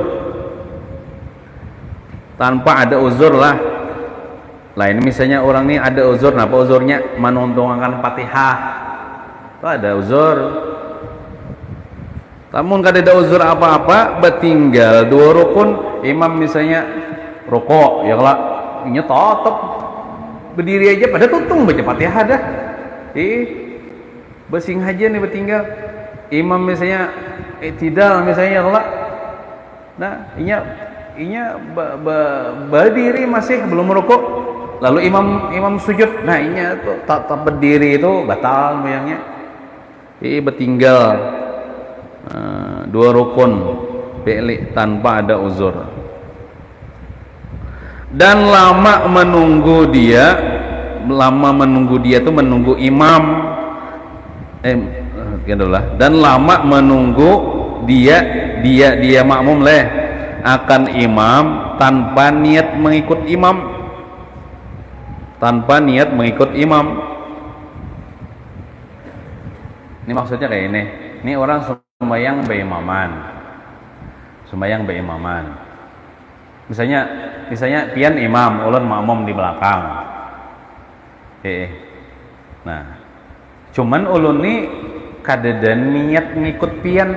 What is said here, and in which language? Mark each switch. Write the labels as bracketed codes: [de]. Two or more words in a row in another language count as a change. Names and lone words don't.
[id] Tanpa ada uzur lah. [bjn] Lain misalnya orang ini ada uzur, apa uzurnya? [id] Menuntungkan Fatihah. Itu ada uzur. [bjn] Namun kada ada uzur apa-apa, bertinggal 2 rukun, imam misalnya rukuk, ya kalau ini tetap berdiri aja pada tuntung baca Fatihah dah. Besing aja nih bertinggal. Imam misalnya i'tidal misalnya kalau nah, inya berdiri masih belum rukuk. [id] Lalu imam sujud. [bjn] Nah, inya tuh tak berdiri itu batal sembahyangnya. [id] Bertinggal 2 rukun fi'li tanpa ada uzur. Dan lama menunggu dia itu menunggu imam dan lama menunggu dia makmum akan imam tanpa niat mengikut imam. Ini maksudnya kayak ini. [bjn] Ini orang sembahyang beimaman. Misalnya pian imam, ulun makmum di belakang. Nah, cuman ulun nih kadeda niat ngikut pian.